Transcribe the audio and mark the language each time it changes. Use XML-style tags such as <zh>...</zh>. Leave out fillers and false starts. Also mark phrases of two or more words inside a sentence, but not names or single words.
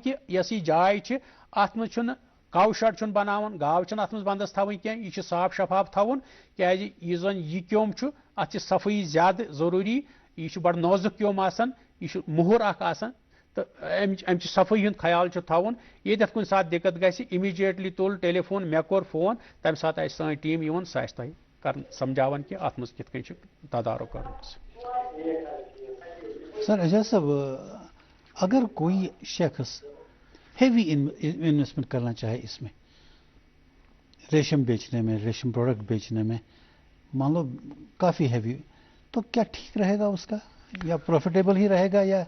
<ks>کہِ یۄس یہِ جاے چھِ اتھ منٛز چھُنہٕ کاو شڈ چھُنہٕ بناوُن گاو چھنہٕ اتھ منٛز ونٛدس تھاوٕنۍ کینٛہہ یہِ چھُ صاف شفاف تھاوُن کیٛازِ یُس زن یہِ کیوٚم چھُ اتھ چھِ صفٲیی زیادٕ ضروٗری یہِ چھُ بڑٕ نازُک کیوٚم آسان یہِ چھُ مُہُر اکھ آسان تہٕ امچہِ صفٲیی ہُنٛد خیال چھُ تھاوُن ییٚتٮ۪تھ کُنہِ ساتہٕ دِقت گژھِ اِمیٖڈیٹلی تُل ٹیلی فون مےٚ کوٚر فون تمہِ ساتہٕ آسہِ سٲنۍ ٹیٖم یِوان سۄ آسہِ تۄہہِ کران سمجھاوان کہِ اتھ منٛز کِتھ کٔنۍ چھُ تدارُک کرُن</ks> <ur>سر اعجاز صاحب اگر کوئی شخص</ur> <en>heavy investment</en> <ur>کرنا چاہے اس میں ریشم بیچنے میں ریشم پروڈکٹ بیچنے میں مان لو کافی ہیوی تو کیا ٹھیک رہے گا اس کا یا پروفیٹیبل ہی رہے گا یا</ur>